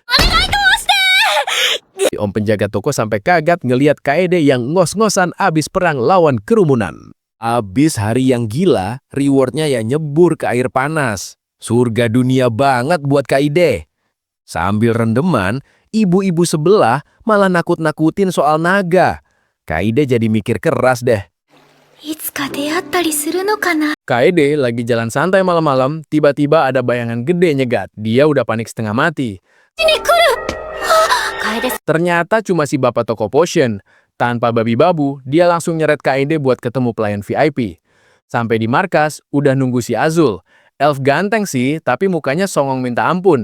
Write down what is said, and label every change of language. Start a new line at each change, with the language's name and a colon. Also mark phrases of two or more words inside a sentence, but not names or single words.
Indonesian: Om penjaga toko sampai kaget ngeliat Kaede yang ngos-ngosan abis perang lawan kerumunan. Abis hari yang gila, rewardnya ya nyebur ke air panas. Surga dunia banget buat Kaede. Sambil rendeman, ibu-ibu sebelah malah nakut-nakutin soal naga. Kaede jadi mikir keras deh.
Japanese: いつか出会ったりするのかな
Indonesian: Kaede lagi jalan santai malam-malam, tiba-tiba ada bayangan gede nyegat. Dia udah panik setengah mati. Kaede Ternyata cuma si bapak toko potion. Tanpa babi babu, dia langsung nyeret Kaede buat ketemu pelayan VIP. Sampai di markas, udah nunggu si Azul. Elf ganteng sih, tapi mukanya songong minta ampun.